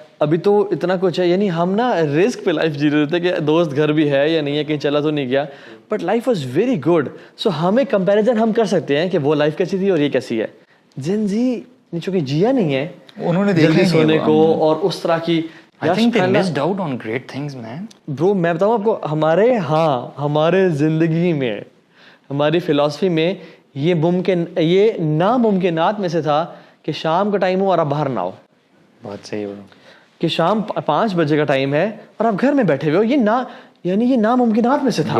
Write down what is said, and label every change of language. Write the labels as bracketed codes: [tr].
[ur] ابھی تو اتنا کچھ ہے, یعنی ہم نا رسک پہ لائف جی رہے تھے کہ دوست گھر بھی ہے یا نہیں ہے, کہیں چلا تو نہیں گیا, [en] But life was very good. [ur] سو ہمیں کمپیریزن ہم کر سکتے ہیں کہ وہ لائف کیسی تھی اور یہ کیسی ہے. جن زی نے چونکہ جیا نہیں ہے, انہوں نے جلدی سونے کو اور اس طرح کی, [en] I think they missed out on great things, man. [ur] برو میں بتاؤں آپ کو, ہمارے زندگی میں, ہماری فلاسفی میں یہ ناممکنات میں سے تھا کہ شام کا ٹائم ہو اور آپ باہر نہ ہو. بہت صحیح برو, کہ شام 5 بجے کا ٹائم ہے اور آپ گھر میں بیٹھے ہوئے ہو, یہ ناممکنات میں سے تھا.